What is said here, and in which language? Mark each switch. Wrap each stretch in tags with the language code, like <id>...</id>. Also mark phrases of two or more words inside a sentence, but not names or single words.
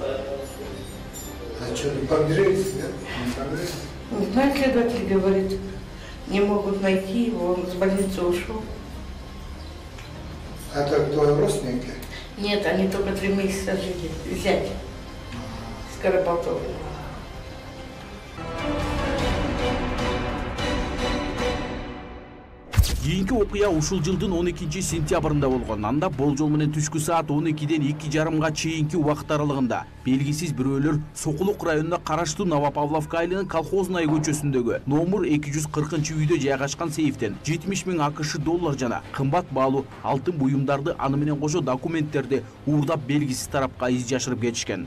<ru>А что, не погрелись, да? Не погрелись? Знаешь, следователь говорит, не могут найти его, он с больницы ушел. А это кто, родственники? Нет, они только 3 месяца жили, зять с Карабалтова.</ru> <ky>Кийинки окуя ушул жылдын 12-сентябрында болгон. Анда болжол менен түшкү саат 12-ден 2:30 чейинки убакыт аралыгында белгисиз бирөөлөр Сокулук районуна караштуу Новопавловка айылынын Колхозная көчөсүндөгү номер 240-үйдө жайгашкан сейфтен 70 000 АКШ доллар жана кымбат баалуу алтын буюмдарды аны менен кошо документтерди уурдап белгисиз тарапка из жашырып кетишкен.</ky>